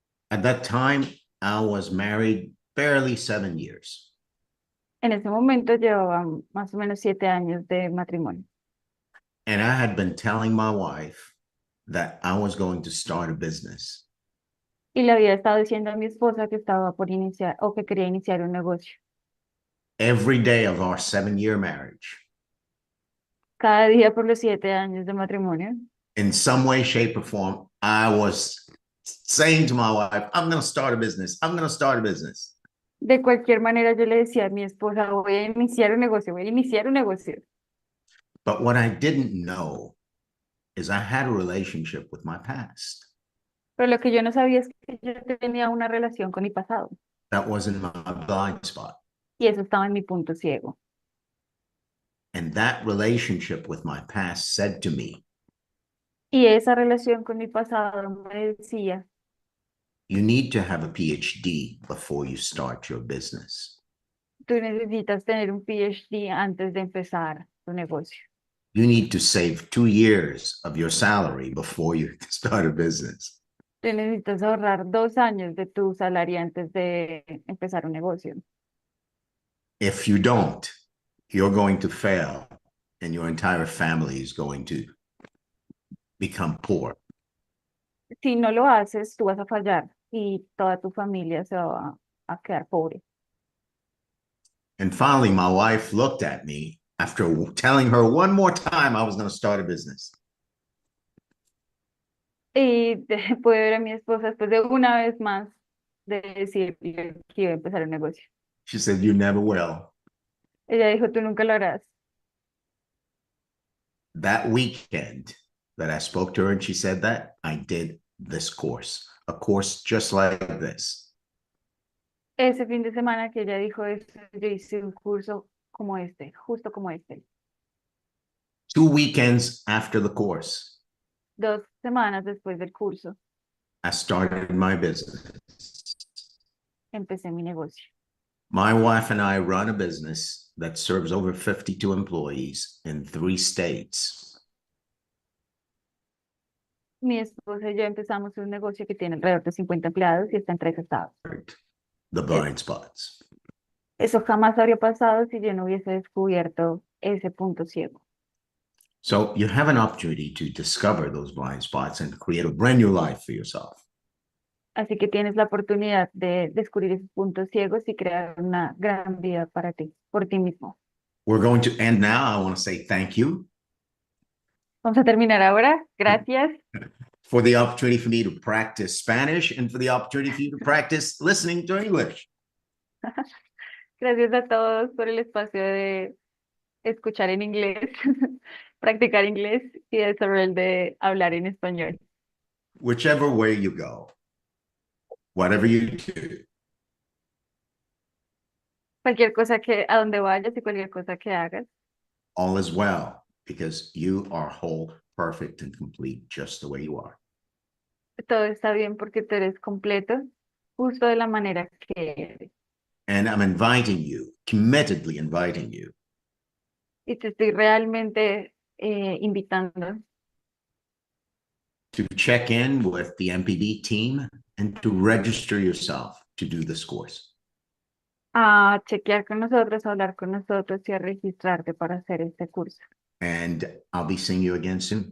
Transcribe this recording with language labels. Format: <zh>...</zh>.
<en>At that time, I was married barely 7 years.</en> <es>En ese momento llevaba más o menos 7 años de matrimonio.</es> <en>And I had been telling my wife that I was going to start a business.</en> <es>Y le había estado diciendo a mi esposa que estaba por iniciar o que quería iniciar un negocio.</es> <en>Every day of our 7-year marriage,</en> <es>Cada día por los 7 años de matrimonio,</es> <en>in some way, shape, or form, I was saying to my wife, I'm going to start a business. I'm going to start a business.</en> <es>de cualquier manera yo le decía a mi esposa, voy a iniciar un negocio, voy a iniciar un negocio.</es> <en>But what I didn't know is I had a relationship with my past.</en> <es>Pero lo que yo no sabía es que yo tenía una relación con mi pasado.</es> <en>That was in my blind spot.</en> <es>Y eso estaba en mi punto ciego.</es> <en>And that relationship with my past said to me,</en> <es>Y esa relación con mi pasado me decía,</es> <en>you need to have a PhD before you start your business.</en> <es>tú necesitas tener un PhD antes de empezar tu negocio.</es> <en>You need to save 2 years of your salary before you start a business.</en> <es>Tú necesitas ahorrar 2 años de tu salario antes de empezar un negocio.</es> <en>If you don't, you're going to fail and your entire family is going to become poor.</en> <es>Si no lo haces, tú vas a fallar y toda tu familia se va a quedar pobre.</es> <en>And finally, my wife looked at me after telling her one more time I was going to start a business.</en> <es>Y pude ver a mi esposa después de una vez más de decirle que iba a empezar un negocio.</es> <en>She said, you never will.</en> <es>Ella dijo, tú nunca lo harás.</es> <en>That weekend that I spoke to her and she said that, I did this course, a course just like this.</en> <es>Ese fin de semana que ella dijo eso, yo hice un curso como este, justo como este.</es> <en>2 weekends after the course,</en> <es>2 semanas después del curso,</es> <en>I started my business.</en> <es>empecé mi negocio.</es> <en>My wife and I run a business that serves over 52 employees in 3 states.</en> <es>Mi esposa y yo empezamos un negocio que tiene alrededor de 50 empleados y está en 3 estados.</es> <en>The blind spots.</en> <es>Eso jamás habría pasado si yo no hubiese descubierto ese punto ciego.</es> <en>So you have an opportunity to discover those blind spots and create a brand new life for yourself.</en> <es>Así que tienes la oportunidad de descubrir esos puntos ciegos y crear una gran vida para ti, por ti mismo.</es> <en>We're going to end now. I want to say thank you</en> <es>Vamos a terminar ahora. Gracias.</es> <en>for the opportunity for me to practice Spanish and for the opportunity for you to practice listening to English.</en> <es>Gracias a todos por el espacio de escuchar en inglés, practicar inglés y desarrollar de hablar en español.</es> <en>Whichever way you go, whatever you do,</en> <es>Cualquier cosa a donde vayas y cualquier cosa que hagas,</es> <en>all is well because you are whole, perfect, and complete just the way you are.</en> <es>todo está bien porque tú eres completo, justo de la manera que eres.</es> <en>And I'm inviting you, committedly inviting you</en> <es>Y te estoy realmente invitando</es> <en>to check in with the MPD team and to register yourself to do this course.</en> <es>a chequear con nosotros, a hablar con nosotros y a registrarte para hacer este curso.</es> <en>And I'll be seeing you again soon.</en>